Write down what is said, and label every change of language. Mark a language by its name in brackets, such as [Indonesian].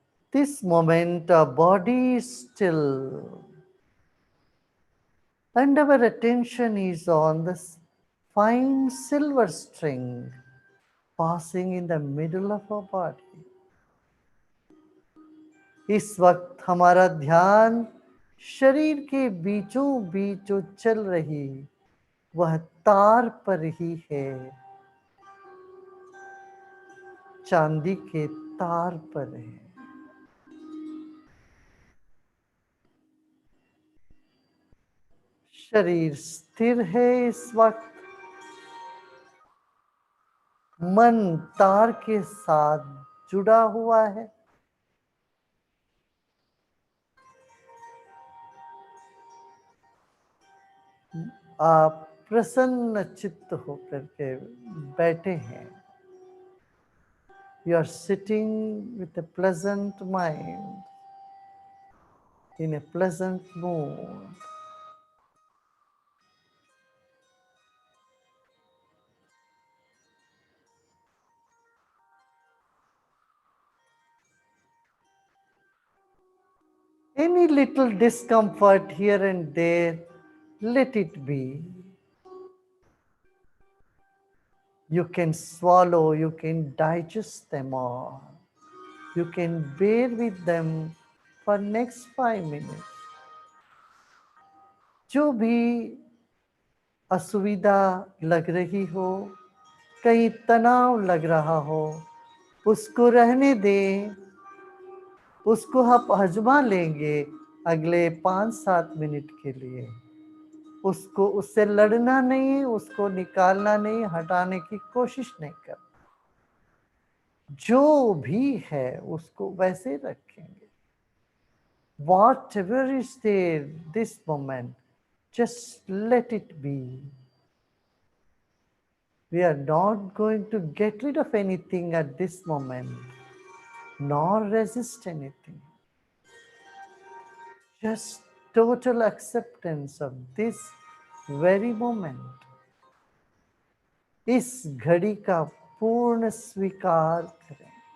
[English] This moment our body is still and our attention is on the fine silver string passing in the middle of our body. [Hindi] इस वक्त हमारा ध्यान शरीर के बीचों बीच जो चल रही वह तार पर ही है, चांदी के तार पर है। शरीर स्थिर है इस वक्त, मन तार के साथ जुड़ा हुआ है। आप प्रसन्न चित्त होकर के बैठे हैं। [English] You are sitting with a pleasant mind, in a pleasant mood. Any little discomfort here and there, let it be. You can swallow, you can digest them all. You can bear with them for next 5 minutes. [Hindi] जो भी असुविधा लग रही हो, कहीं तनाव लग रहा हो, उसको रहने दें, उसको आप आजमा लेंगे अगले 5-7 मिनट के लिए। उसको उससे लड़ना नहीं, उसको निकालना नहीं, हटाने की कोशिश नहीं करना। जो भी है उसको वैसे रखेंगे। [English] Whatever is there this moment, just let it be. We are not going to get rid of anything at this moment, nor resist anything. Just total acceptance of this very moment. [Hindi] इस घड़ी का पूर्ण स्वीकार करें।